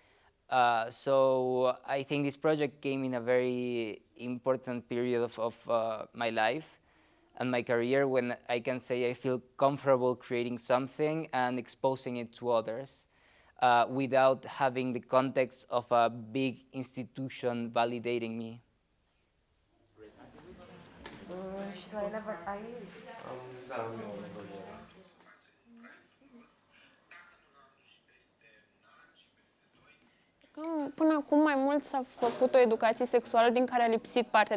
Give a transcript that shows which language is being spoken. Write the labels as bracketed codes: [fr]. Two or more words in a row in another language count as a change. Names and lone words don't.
[en] So I think this project came in a very important period of my life and my career, when I can say I feel comfortable creating something and exposing it to others without having the context of a big institution validating me. [ro] Până acum mai mult s-a făcut o educație sexuală din care a lipsit partea